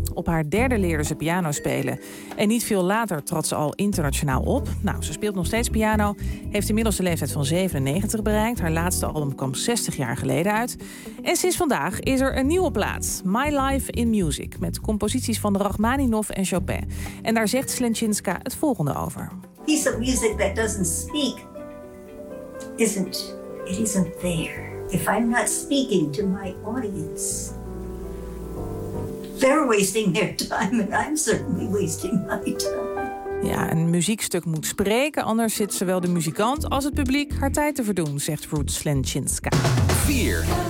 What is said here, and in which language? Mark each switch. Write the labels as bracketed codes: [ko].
[nl] Op haar derde leerde ze piano spelen. En niet veel later trad ze al internationaal op. Nou, ze speelt nog steeds piano. Heeft inmiddels de leeftijd van 97 bereikt. Haar laatste album kwam 60 jaar geleden uit. En sinds vandaag is er een nieuwe plaat. My Life in Music. Met composities van Rachmaninoff en Chopin. En daar zegt Slenczinska het volgende over. [en] Piece of music that doesn't speak isn't there. If I'm not speaking to my audience, they're wasting their time and I'm certainly wasting my time. [nl] Ja, een muziekstuk moet spreken, anders zit zowel de muzikant als het publiek haar tijd te verdoen, zegt Ruth Slenczynska. 4.